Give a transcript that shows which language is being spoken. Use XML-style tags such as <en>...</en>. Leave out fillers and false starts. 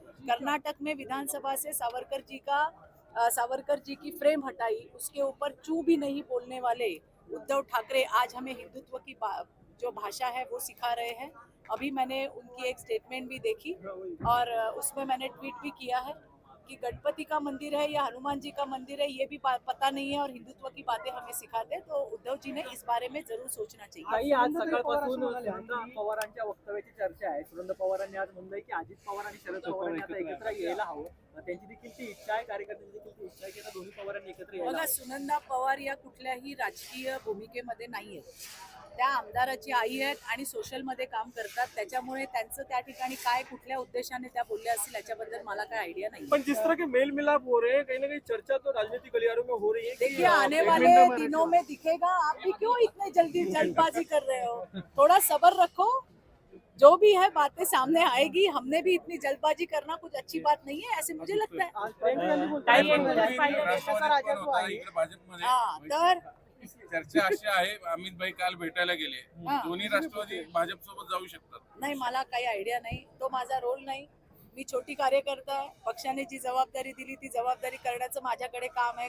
<hi>कर्नाटक में विधानसभा से सावरकर जी की फ्रेम हटाई, उसके ऊपर चू भी नहीं बोलने वाले उद्धव ठाकरे आज हमें हिंदुत्व की जो भाषा है वो सिखा रहे हैं. अभी मैंने उनकी एक स्टेटमेंट भी देखी और उसमें मैंने ट्वीट भी किया है कि गणपति का मंदिर है या हनुमान जी का मंदिर है ये भी पता नहीं है और हिंदुत्व की बातें हमें सिखाते. तो उद्धव जी ने इस बारे में जरूर सोचना चाहिए.</hi> <mr>काही आज सकाळपासून सुनंदा पवारांच्या वक्तव्याची चर्चा आहे. सुनंदा पवारांनी आज म्हणलंय की अजित पवार आणि शरद पवारांनी आता एकत्र यायला हवं. त्यांची देखील ती इच्छा आहे, कार्यकर्त्यांची देखील ती इच्छा आहे की आता दोन्ही पवारांनी एकत्र यायला बघा, हवं. सुनंदा पवार या कुठल्याही राजकीय भूमिकेमध्ये नाही आहेत. त्या आमदाराची आई आहेत आणि सोशल मध्ये काम करतात. त्याच्यामुळे त्यांचं त्या ठिकाणी काय कुठल्या उद्देशाने त्या बोलल्या असतील याच्याबद्दल मला काय आयडिया नाही.</mr> <hi>पर जिस तरह के मेल मिलाप हो रहे हैं, कहीं ना कहीं चर्चा तो राजनीतिक गलियारों में हो रही है कि देखिए, आने वाले दिनों में दिखेगा. आप भी क्यों इतने जल्दी जल्दबाजी कर रहे हो? थोड़ा सब्र रखो, जो भी है बातें सामने आएगी. हमने भी इतनी जल्दबाजी करना कुछ अच्छी बात नहीं है ऐसे मुझे लगता है.</hi> <mr>आज प्रियंका गांधी बोलतायत की देशाचा राजस्व आहे. भाजपमध्ये हा, तर चर्चा अशी आहे, अमित भाई काल भेटायला गेले, हा. दोन्ही राष्ट्रवादी भाजप सोबत जाऊ शकतात. नाही, मला काही आयडिया नाही. तो माझा रोल नाही. मी छोटी कार्यकर्ता आहे. पक्षाने जी जबाबदारी दिली ती जबाबदारी करण्याचं माझ्याकडे काम आहे.</mr>